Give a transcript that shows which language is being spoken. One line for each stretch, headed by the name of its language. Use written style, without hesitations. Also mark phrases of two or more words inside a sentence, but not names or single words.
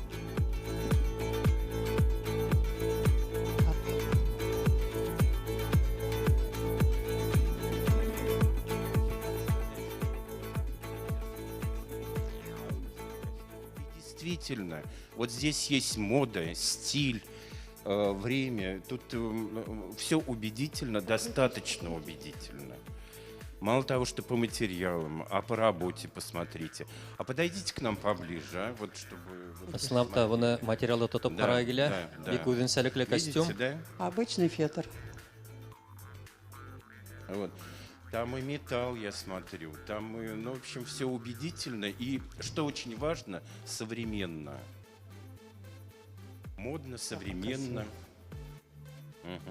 Russian: Действительно, вот здесь есть мода, стиль, время. Тут все убедительно, достаточно убедительно. Мало того, что по материалам, а по работе посмотрите. А подойдите к нам поближе, а? Вот чтобы...
Bashkir: Ысынлапта буны материалды тотып ҡарай килә. Бик үҙенсәлекле костюм.
Russian: Видите, да? Обычный фетр. Вот. Там и металл, я смотрю, там и, ну, в общем, все убедительно. И, что очень важно, современно. Модно, современно. Угу.